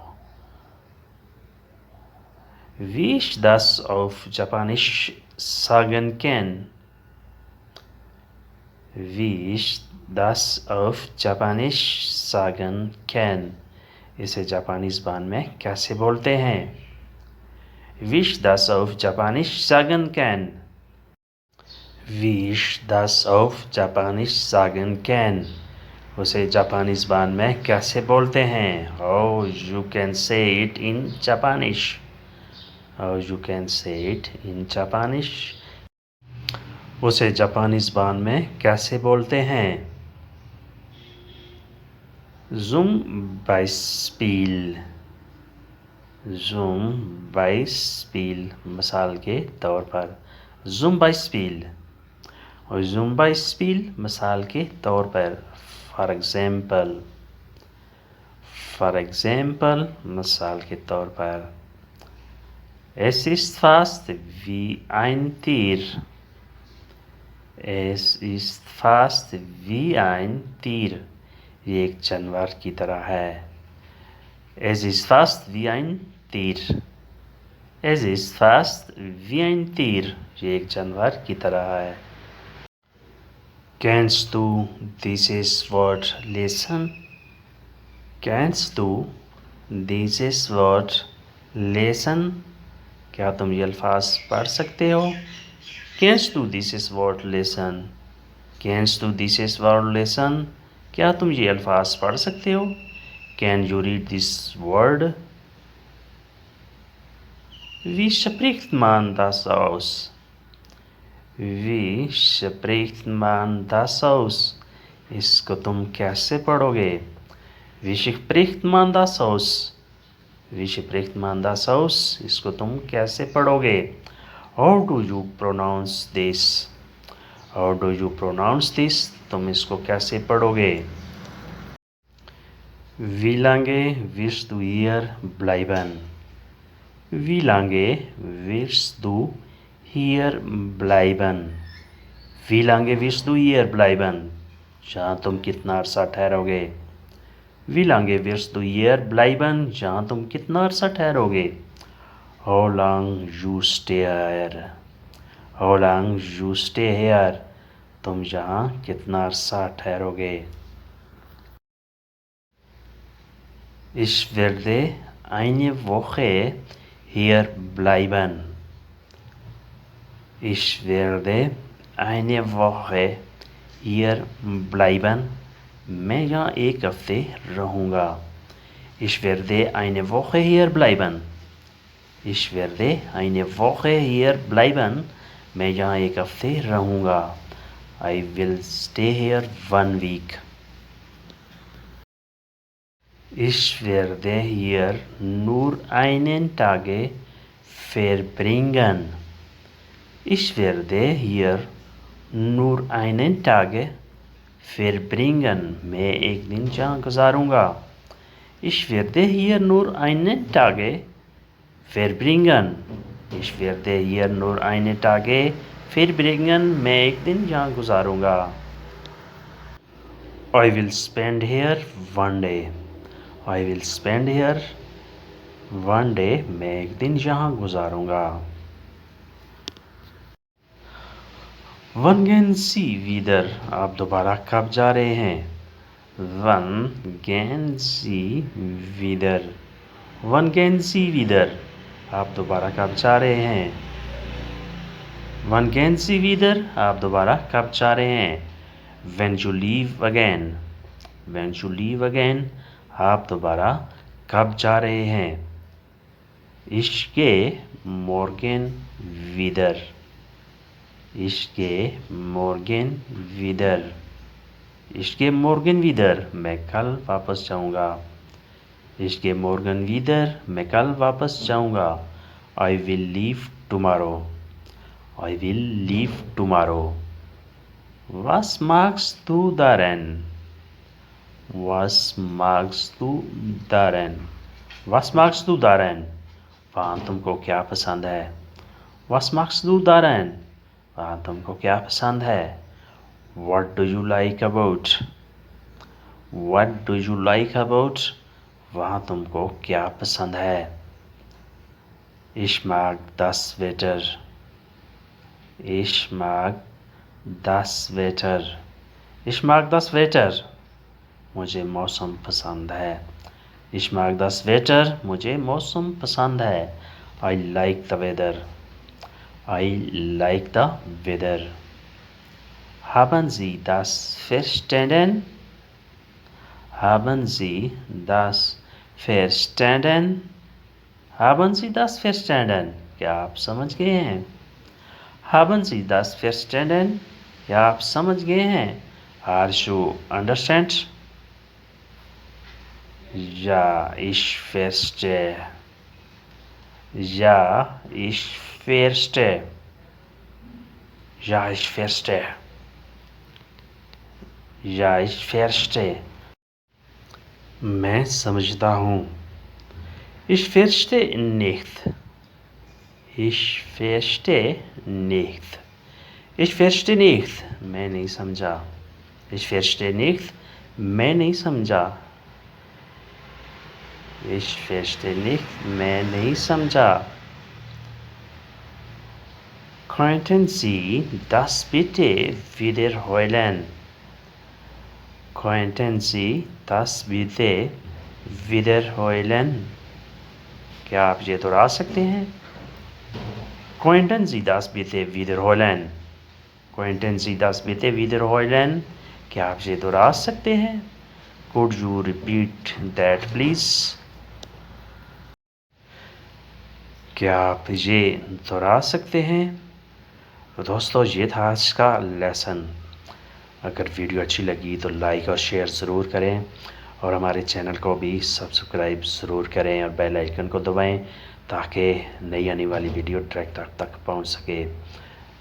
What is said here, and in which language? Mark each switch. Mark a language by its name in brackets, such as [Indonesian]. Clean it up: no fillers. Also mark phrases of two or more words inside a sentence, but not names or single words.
[German] Wie ich das auf Japanisch sagen kann. Wie ich das auf Japanisch sagen kann. [Hindi] इसे जापानी ज़बान में कैसे बोलते हैं? [German] Wie ich das auf Japanisch sagen kann. Wie ich das auf Japanisch sagen kann. [Hindi] उसे जापानी ज़बान में कैसे बोलते हैं? [English] how you can say it in Japanish? How you can say it in Japanish? [Hindi] उसे जापानी ज़बान में कैसे बोलते हैं? [German] Zum Beispiel. Zum Beispiel [Hindi] मिसाल के तौर पर [German] zum Beispiel और zum Beispiel [Hindi] मिसाल के तौर पर [English] for example [Hindi] मिसाल के तौर पर [German] Es ist fast wie ein Tier. Es ist fast wie ein Tier. [Hindi] ये एक जानवर की तरह है। [German] Es ist fast wie ein Tier. Es ist fast wie ein Tier. [Hindi] ये एक जानवर की तरह है। [German] Kennst du dieses Wort lesen? Kennst du dieses Wort lesen? [Hindi] क्या तुम ये अल्फाज पढ़ सकते हो? [German] Kennst du dieses Wort lesen? Kennst du dieses Wort lesen? [Hindi] क्या तुम ये अल्फाज पढ़ सकते हो? [English] Can you read this word? [German] Wie spricht man das aus? Wie spricht man das aus? [Hindi] इसको तुम कैसे पढ़ोगे? [German] Wie spricht man das aus? Wie spricht man das aus? [Hindi] इसको तुम कैसे पढ़ोगे? [English] How do you pronounce this? How do you pronounce this? [Hindi] तुम इसको कैसे पढ़ोगे? [German] Wie lange wirst du hier bleiben? Wie lange wirst du hier bleiben? Wie lange wirst du hier bleiben? [Hindi] जहाँ तुम कितना अरसा ठहरोगे? [German] Wie lange wirst du hier bleiben? [Hindi] जहाँ तुम कितना अरसा ठहरोगे? [English] How long you stay here? How long you stay here? [Hindi] तुम यहाँ कितना अरसा ठहरोगे? [German] Ich werde eine Woche hier bleiben. Ich werde eine Woche hier bleiben. [Hindi] मैं यहाँ एक हफ्ते रहूँगा। [German] Ich werde eine Woche hier bleiben. Ich werde eine Woche hier bleiben. [Hindi] मैं यहाँ एक हफ्ते रहूँगा। [English] I will stay here 1 week. [German] Ich werde hier nur einen Tag verbringen. Ich werde hier nur einen Tag verbringen. [Hindi] मैं एक दिन जहाँ गुजारूँगा। [German] Ich werde hier nur einen Tag verbringen. Ich werde hier nur einen Tag verbringen. [Hindi] मैं एक दिन जहाँ गुजारूँगा। [English] I will spend here 1 day. I will spend here 1 day. [Hindi] मैं एक दिन यहाँ गुजारूँगा। [German] Wann gehen Sie wieder? [Hindi] आप दोबारा कब जा रहे हैं? [German] Wann gehen Sie wieder? Wann gehen Sie wieder? [Hindi] आप दोबारा कब जा रहे हैं? [German] Wann gehen Sie wieder? [Hindi] आप दोबारा कब जा रहे हैं? [English] When you leave again. When you leave again. [Hindi] आप दोबारा कब जा रहे हैं? [German] Ich gehe morgen wieder. Ich gehe morgen wieder. Ich gehe morgen wieder. [Hindi] मैं कल वापस जाऊँगा। [German] Ich gehe morgen wieder. [Hindi] मैं कल वापस जाऊँगा। [English] I will leave tomorrow. I will leave tomorrow. [German] Was magst du daran? Was magst du daran? Was magst du daran? [Hindi] वहाँ तुमको क्या पसंद है? [German] Was magst du daran? [Hindi] वहाँ तुमको क्या पसंद है? [English] What do you like about? What do you like about? [Hindi] वहाँ तुमको क्या पसंद है? [German] Ich mag das Wetter. Ich mag das Wetter. Ich mag das Wetter. [Hindi] मुझे मौसम पसंद है। [German] Ich mag das Wetter. [Hindi] मुझे मौसम पसंद है। [English] I like the weather. I like the weather. [German] Haben Sie das verstanden? Haben Sie das verstanden? Haben Sie das verstanden? [Hindi] क्या आप समझ गए हैं? [German] Haben Sie das verstanden? [Hindi] क्या आप समझ गए हैं? [English] Are you understand? [German] Ja, ich verstehe. Ja, ich verstehe. Ja, ich verstehe. Ja, ich verstehe. [Hindi] मैं समझता हूँ. [German] Ich verstehe nicht. Ich verstehe nicht. Ich verstehe nicht. [Hindi] मैं नहीं समझा. [German] Ich verstehe nicht. [Hindi] मैं नहीं समझा. [German] Ich verstehe nicht. [Hindi] मैं नहीं समझा. [German] Könnten Sie das bitte wiederholen? Könnten Sie das bitte wiederholen? [Hindi] क्या आप ये दोहरा सकते हैं? [German] Könnten Sie das bitte wiederholen? Könnten Sie das bitte wiederholen? [Hindi] क्या आप ये दोहरा सकते हैं? [English] Could you repeat that please? [Hindi] क्या आप ये दोहरा सकते हैं? तो दोस्तों ये था आज का लेसन। अगर वीडियो अच्छी लगी तो लाइक और शेयर ज़रूर करें और हमारे चैनल को भी सब्सक्राइब ज़रूर करें और [English] bell icon [Hindi] को दबाएं ताकि नई आने वाली वीडियो डायरेक्ट आप तक पहुंच सके।